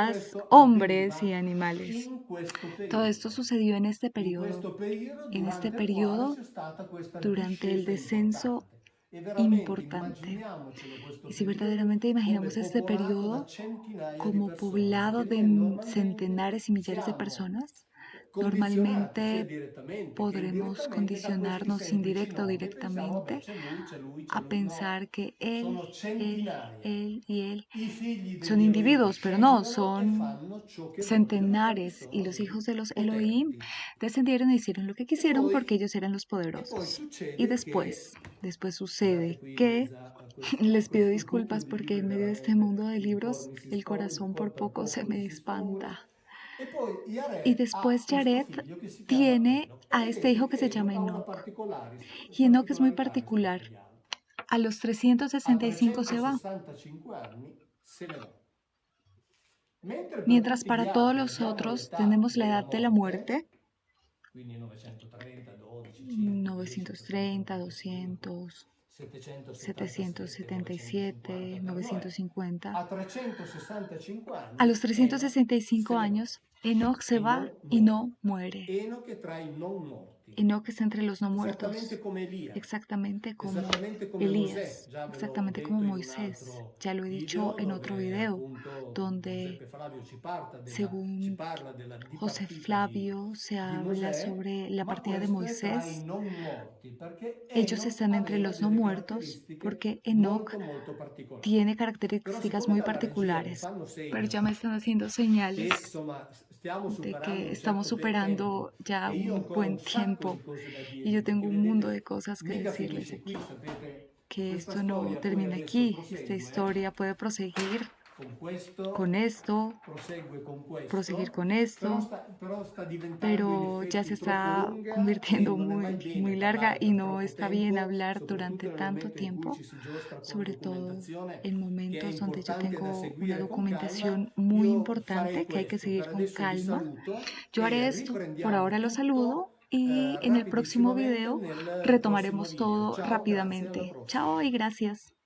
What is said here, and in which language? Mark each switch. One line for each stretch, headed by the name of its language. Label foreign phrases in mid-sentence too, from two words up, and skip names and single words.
Spanish: casadas,
Italian: questo
Spanish: hombres y
Italian: avveniva
Spanish: animales.
Italian: in questo
Spanish: Todo esto
Italian: periodo.
Spanish: sucedió
Italian: In questo periodo
Spanish: en este
Italian: durante il quale
Spanish: periodo,
Italian: c'è stata questa
Spanish: durante el
Italian: discesa
Spanish: descenso
Italian: importante. E veramente
Spanish: importante.
Italian: immaginiamocelo questo
Spanish: Y si
Italian: periodo
Spanish: verdaderamente
Italian: come
Spanish: imaginamos este
Italian: popolato da
Spanish: periodo
Italian: centinaia di
Spanish: como
Italian: persone,
Spanish: poblado
Italian: perché
Spanish: de
Italian: noi normalmente
Spanish: centenares y millares de
Italian: siamo
Spanish: personas,
Italian: condizionati sia
Spanish: normalmente
Italian: direttamente che
Spanish: podremos
Italian: indirettamente da questi
Spanish: condicionarnos
Italian: semplici
Spanish: indirecta o
Italian: nomi e pensiamo, vabbè,
Spanish: directamente
Italian: c'è lui, c'è lui, c'è
Spanish: a
Italian: lui. No,
Spanish: pensar que
Italian: sono centinaia.
Spanish: él y él
Italian: I figli
Spanish: son
Italian: degli Elohim
Spanish: individuos, pero no,
Italian: scendono e
Spanish: son
Italian: fanno ciò che vogliono perché
Spanish: centenares. Y
Italian: sono
Spanish: los
Italian: dei
Spanish: hijos de los Elohim
Italian: potenti.
Spanish: descendieron e hicieron lo que
Italian: E
Spanish: quisieron
Italian: poi,
Spanish: porque ellos eran los
Italian: e poi
Spanish: poderosos. Y
Italian: succede
Spanish: después,
Italian: che,
Spanish: después
Italian: scusate
Spanish: sucede
Italian: qui in
Spanish: que
Italian: mezzo a
Spanish: les pido
Italian: questo buco
Spanish: disculpas
Italian: di
Spanish: porque
Italian: libri,
Spanish: en medio de este
Italian: veramente
Spanish: mundo de
Italian: il cuore
Spanish: libros
Italian: mi si
Spanish: el
Italian: sfoglia, il
Spanish: corazón
Italian: cuore
Spanish: por
Italian: per
Spanish: poco se
Italian: poco mi
Spanish: me
Italian: si sfoglia.
Spanish: espanta.
Italian: E poi
Spanish: Y
Italian: Yare ha
Spanish: después
Italian: questo
Spanish: Jared
Italian: figlio che si chiama
Spanish: tiene
Italian: Enoch. E
Spanish: a este
Italian: vedete
Spanish: hijo que
Italian: che
Spanish: se
Italian: Enoch
Spanish: llama
Italian: ha una
Spanish: Enoch. Y Enoch es muy
Italian: particolarità
Spanish: particular.
Italian: rispetto agli altri.
Spanish: A los A 365 se va,
Italian: 365 anni se ne va. Mentre per
Spanish: mientras
Italian: tutti gli
Spanish: para todos
Italian: altri
Spanish: los
Italian: abbiamo
Spanish: otros
Italian: l'età
Spanish: tenemos la
Italian: della
Spanish: edad de la
Italian: morte,
Spanish: muerte,
Italian: quindi 930, 12, 5, 10,
Spanish: 930, 895, 200, 777, 777, 953, 950.
Italian: a 365
Spanish: A
Italian: anni
Spanish: los
Italian: Enoch
Spanish: 365
Italian: se ne va
Spanish: años, Enoch se
Italian: e
Spanish: va
Italian: non
Spanish: y
Italian: muore.
Spanish: no muere.
Italian: Enoch è tra i non morti,
Spanish: Enoch está entre los no
Italian: esattamente
Spanish: muertos,
Italian: come Elia,
Spanish: exactamente como
Italian: esattamente come Mosè,
Spanish: Elías,
Italian: già ve l'ho
Spanish: exactamente como
Italian: detto in un
Spanish: Moisés.
Italian: altro
Spanish: Ya lo he dicho
Italian: video
Spanish: en otro
Italian: dove
Spanish: video,
Italian: appunto
Spanish: donde
Italian: Giuseppe Flavio ci
Spanish: según
Italian: parla di
Spanish: José
Italian: partita
Spanish: Flavio se
Italian: di
Spanish: habla
Italian: Mosè,
Spanish: sobre la
Italian: ma
Spanish: partida de
Italian: questo è tra i
Spanish: Moisés.
Italian: non morti, perché
Spanish: Ellos
Italian: Enoch
Spanish: están entre
Italian: aveva
Spanish: los no
Italian: delle
Spanish: muertos
Italian: caratteristiche
Spanish: porque Enoch
Italian: molto particolari.
Spanish: tiene
Italian: Però
Spanish: características
Italian: siccome
Spanish: muy
Italian: dalla regia mi
Spanish: particulares.
Italian: fanno
Spanish: Pero ya
Italian: segno
Spanish: me están haciendo
Italian: che
Spanish: señales
Italian: insomma stiamo
Spanish: de
Italian: superando
Spanish: que
Italian: un
Spanish: estamos
Italian: certo tempo
Spanish: superando ya
Italian: e io
Spanish: un
Italian: ancora
Spanish: buen
Italian: un sacco di
Spanish: tiempo
Italian: cose da
Spanish: y yo
Italian: dirvi,
Spanish: tengo
Italian: perché
Spanish: un mundo
Italian: vedete,
Spanish: de cosas que
Italian: mica
Spanish: decirles
Italian: finisce qui,
Spanish: aquí,
Italian: sapete,
Spanish: que
Italian: questa
Spanish: esto no
Italian: storia poi
Spanish: termina
Italian: adesso
Spanish: aquí, esta
Italian: prosegue
Spanish: historia puede proseguir
Italian: con questo,
Spanish: con esto,
Italian: prosegue con
Spanish: proseguir
Italian: questo,
Spanish: con esto,
Italian: però sta diventando in
Spanish: pero ya se
Italian: effetti troppo
Spanish: está
Italian: lunga e
Spanish: convirtiendo
Italian: non è mai
Spanish: muy,
Italian: bene
Spanish: muy larga
Italian: parlare
Spanish: y
Italian: per
Spanish: no
Italian: troppo
Spanish: está bien
Italian: tempo,
Spanish: hablar
Italian: soprattutto
Spanish: durante
Italian: nel
Spanish: tanto
Italian: momento in cui
Spanish: tiempo,
Italian: ci si giostra con
Spanish: sobre todo
Italian: documentazione
Spanish: en
Italian: che è
Spanish: momentos donde yo
Italian: importante da
Spanish: tengo una
Italian: seguire con calma.
Spanish: documentación muy
Italian: Io farei
Spanish: importante que hay que
Italian: questo,
Spanish: seguir
Italian: per
Spanish: con
Italian: adesso vi
Spanish: calma.
Italian: saluto
Spanish: Yo
Italian: e
Spanish: haré esto, por
Italian: riprendiamo
Spanish: ahora lo saludo
Italian: tutto
Spanish: y en el próximo
Italian: rapidissimamente
Spanish: video
Italian: nel prossimo
Spanish: retomaremos
Italian: video.
Spanish: todo
Italian: Ciao, grazie, alla
Spanish: rápidamente. Chao
Italian: prossima.
Spanish: y gracias.